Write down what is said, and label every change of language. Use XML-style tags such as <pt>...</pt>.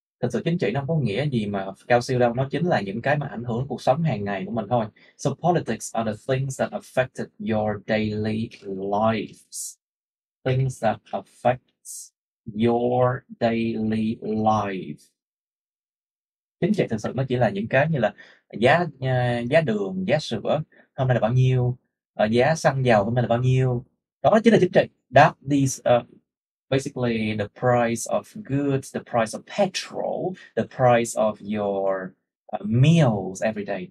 <vi>Thật sự chính trị nó không có nghĩa gì mà cao siêu đâu. Nó chính là những cái mà ảnh hưởng cuộc sống hàng ngày của mình thôi.</vi> <en>So politics are the things that affected your daily lives. Things that affects your daily life.</en> <vi>Chính trị thực sự nó chỉ là những cái như là giá đường, giá sữa hôm nay là bao nhiêu, giá xăng dầu hôm nay là bao nhiêu. Đó chính là chính trị.</vi> <en>That these basically the price of goods, the price of petrol, the price of your meals every day.</en>